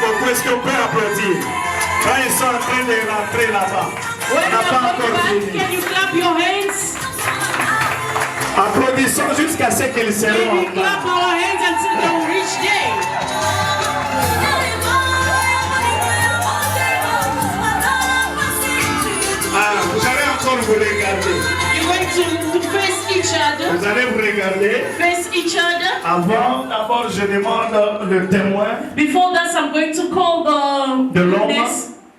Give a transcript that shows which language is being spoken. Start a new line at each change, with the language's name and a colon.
French: Est-ce qu'on peut applaudir? Quand ils sont en train de rentrer là-bas, on n'a pas encore fini.
English: Can you clap your hands?
French: Applaudissons jusqu'à ce qu'ils seront
English: Can
French: en
English: you clap our hands until they reach there?
French: Ah, vous allez encore vous regarder.
English: You're going to face each other.
French: Vous allez vous regarder.
English: Face each other.
French: Avant, d'abord, je demande le témoin.
English: Before that, I'm going to call the witness.